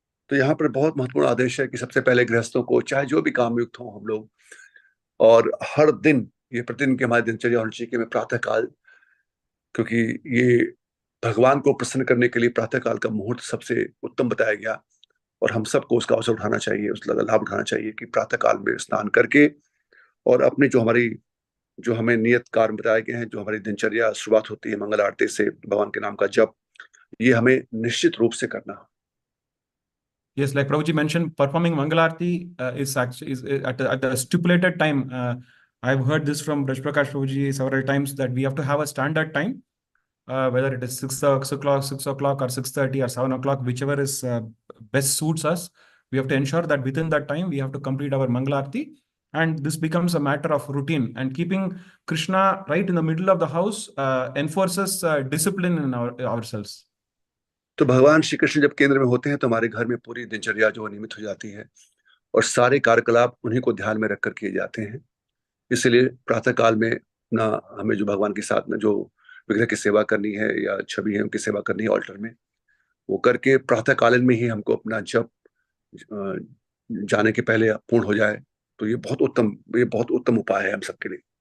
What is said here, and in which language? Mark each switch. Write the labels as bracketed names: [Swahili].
[Hindi] तो यहाँ पर बहुत महत्वपूर्ण आदेश है कि सबसे पहले गृहस्थों को चाहे जो भी काम युक्त हो हम लोग, और हर दिन ये प्रतिदिन की हमारी दिनचर्या होनी चाहिए कि मैं प्रातः काल, क्योंकि ये भगवान को प्रसन्न करने के लिए प्रातः काल का मुहूर्त सबसे उत्तम बताया गया, और हम सबको उसका अवसर उठाना चाहिए, उसका लाभ उठाना चाहिए कि प्रातः काल में स्नान करके और अपने जो हमें नियत कार्य बताए गए हैं, जो हमारी दिनचर्या शुरुआत होती है मंगल आरती से, भगवान के नाम का जप, ये हमें निश्चित रूप से करना। [English] Yes, like Prabhuji mentioned, performing Mangalarti is at the stipulated time. I've heard this from Braj Prakash Prabhuji several times that we have to have a standard time, whether it is 6 o'clock, 6 o'clock, or 6:30 or 7 o'clock, whichever is best suits us. We have to ensure that within that time we have to complete our Mangalarti, and this becomes a matter of routine. And keeping Krishna right in the middle of the house enforces discipline in ourselves. [Hindi] तो भगवान श्री कृष्ण जब केंद्र में होते हैं तो हमारे घर में पूरी दिनचर्या जो नियमित हो जाती है और सारे कार्यकलाप उन्हीं को ध्यान में रखकर किए जाते हैं। इसलिए प्रातः काल में ना हमें जो भगवान के साथ में जो विग्रह की सेवा करनी है या छवि है उनकी सेवा करनी है ऑल्टर में, वो करके प्रातः कालीन में ही हमको अपना जप जाने के पहले पूर्ण हो जाए, तो ये बहुत उत्तम उपाय है हम सबके लिए।